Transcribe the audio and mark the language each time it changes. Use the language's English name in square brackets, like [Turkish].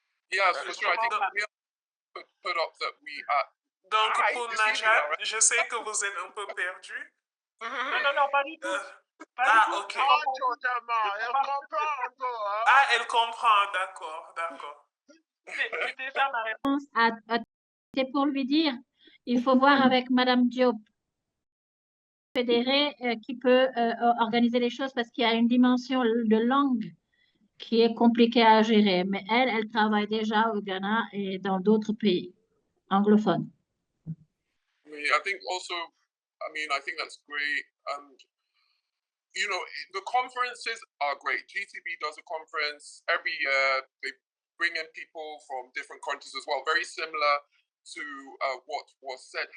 [English] Yes, for sure. I think we have put up that we are. [French] Donc, pour Najate, je sais que vous êtes un peu perdu. Non, pas du tout. Ok. Elle comprend encore. Hein? Ah, elle comprend, d'accord. C'était ça ma réponse. C'est pour lui dire, il faut voir avec Madame Diop fédérée qui peut organiser les choses parce qu'il y a une dimension de langue qui est compliquée à gérer. Mais elle travaille déjà au Ghana et dans d'autres pays anglophones. [English] I think also, I think that's great. And, the conferences are great. GTB does a conference every year. They bring in people from different countries as well, very similar to what was said.